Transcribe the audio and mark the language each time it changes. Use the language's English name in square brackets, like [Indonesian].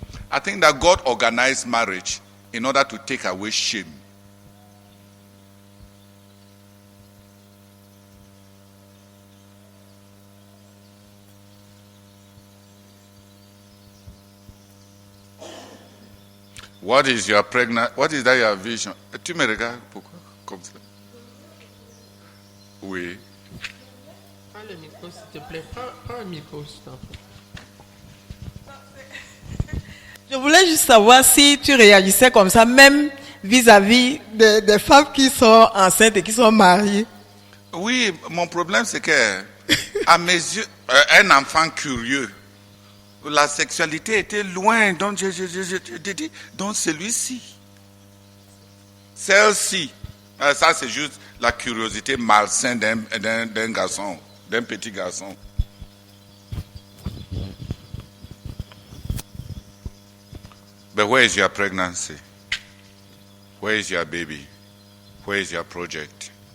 [English] I think that God organized marriage in order to take away shame. What is your pregnant? What is that your vision? [French] Tu me regardes pourquoi comme ça? Oui. Prends le micro, s'il te plaît. Prends le micro, s'il te plaît. Je voulais juste savoir si tu réagissais comme ça, même vis-à-vis des femmes qui sont enceintes et qui sont mariées. Oui, mon problème c'est que, à mes yeux, un enfant curieux, la sexualité était loin. Donc je dis, donc celui-ci, celle-ci, ça c'est juste la curiosité malsaine d'un garçon, d'un petit garçon. [English] But where is your pregnancy? Where is your baby? Where is your project?